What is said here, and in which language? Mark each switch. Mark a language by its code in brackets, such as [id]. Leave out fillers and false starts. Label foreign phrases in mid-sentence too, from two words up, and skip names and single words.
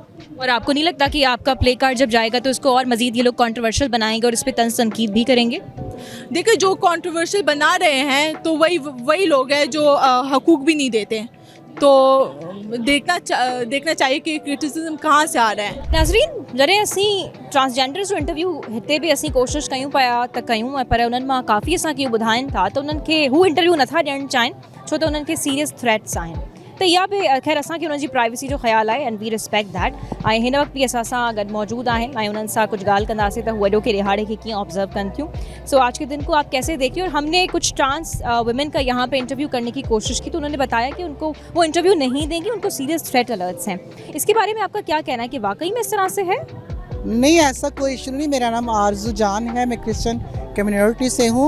[hi] और आपको नहीं लगता कि आपका प्ले कार्ड जब जाएगा तो इसको और मज़ीद ये लोग कंट्रोवर्शियल बनाएंगे और इस पर तंज़ तनकीद भी करेंगे? देखिए, जो कंट्रोवर्शियल बना रहे हैं तो वही लोग हैं जो हकूक़ भी नहीं देते हैं। तो देखना चाहिए कि क्रिटिसिज्म कहाँ से आ रहा है। [sd] नाज़रीन, जॾहिं असीं ट्रांसजेंडर्स जो इंटरव्यू हिते बि असीं कोशिशि कयूं पिया त कयूं, पर उन्हनि मां काफ़ी असांखे इहो ॿुधाइनि था त उन्हनि खे हू इंटरव्यू नथा ॾियणु चाहिनि छो त उन्हनि खे [en] serious threats [sd] आहिनि। त इहा बि ख़ैर असांखे उन्हनि जी प्राइवेसी जो ख़्यालु आहे [en] and we respect that. [sd] ऐं हिन वक़्तु बि असां सां गॾु मौजूदु आहिनि ऐं उन्हनि सां कुझु ॻाल्हि कंदासीं त हू वॾो के रिहाड़े खे कीअं ऑब्जर्व कनि थियूं। [hi] सो आज के दिन को आप कैसे देखिए। और हमने कुछ [en] trans women [hi] का यहाँ पे इंटरव्यू करने की कोशिश की तो उन्होंने बताया कि उनको वो इंटरव्यू नहीं देंगी, उनको [en] serious threat alerts [hi] हैं। इसके बारे में आपका क्या कहना है कि वाकई में इस तरह से है? नहीं, ऐसा कोई इशू नहीं। मेरा नाम आरजू जान है, मैं क्रिश्चियन कम्युनिटी से हूँ।